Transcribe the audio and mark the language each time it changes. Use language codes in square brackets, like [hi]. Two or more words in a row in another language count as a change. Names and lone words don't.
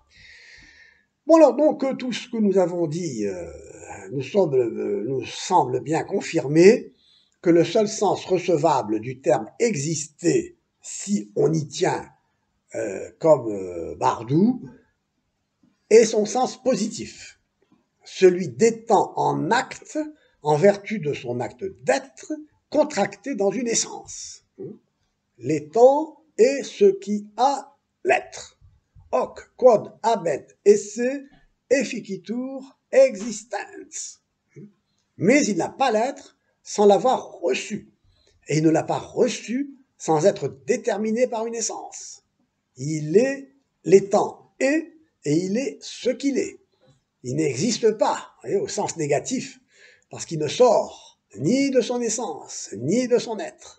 [fr] Bon alors, donc, tout ce que nous avons dit nous semble bien confirmer que le seul sens recevable du terme « exister », si on y tient comme Bardou, est son sens positif, celui d'étant en acte, en vertu de son acte d'être, contracté dans une essence. L'étant est ce qui a l'être. [la] Hoc quod habet esse efficitur existens. [fr] Mais il n'a pas l'être sans l'avoir reçu. Et il ne l'a pas reçu sans être déterminé par une essence. Il est l'étant et il est ce qu'il est. Il n'existe pas, au sens négatif, parce qu'il ne sort ni de son essence, ni de son être.